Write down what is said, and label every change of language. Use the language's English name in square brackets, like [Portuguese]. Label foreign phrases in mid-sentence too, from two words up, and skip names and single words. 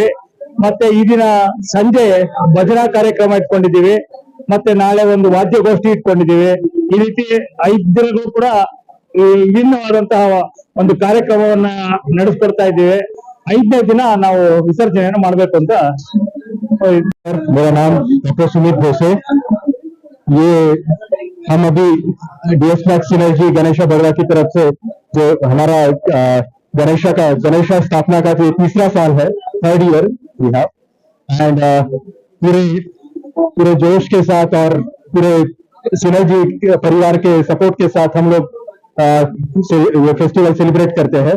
[Kannada] ಮತ್ತೆ ಈ ದಿನ ಸಂಜೆ ಭಜನಾ ಕಾರ್ಯಕ್ರಮ ಇಟ್ಕೊಂಡಿದ್ದೀವಿ. ಮತ್ತೆ ನಾಳೆ ಒಂದು ವಾದ್ಯಗೋಷ್ಠಿ ಇಟ್ಕೊಂಡಿದ್ದೀವಿ. ಈ ರೀತಿ 5 ದಿನಗಳು ಕೂಡ ವಿಭಿನ್ನವಾದಂತಹ ಒಂದು ಕಾರ್ಯಕ್ರಮವನ್ನ ನಡೆಸ್ಕೊಡ್ತಾ ಇದ್ದೀವಿ. 5ನೇ ದಿನ ನಾವು ವಿಸರ್ಜನೆಯನ್ನು ಮಾಡ್ಬೇಕು ಅಂತ. [Hindi] मेरा नाम डॉक्टर सुमित भोसे। ये हम अभी डीएस मैक्स सिनर्जी गणेशा बड़वा की तरफ से जो हमारा गणेशा स्थापना का जो 3रा साल है, [English] 3rd year we have, [Hindi] एंड पूरे जोश के साथ और पूरे सिनर्जी परिवार के सपोर्ट के साथ हम लोग ये [English] festival celebrate [Hindi] करते हैं।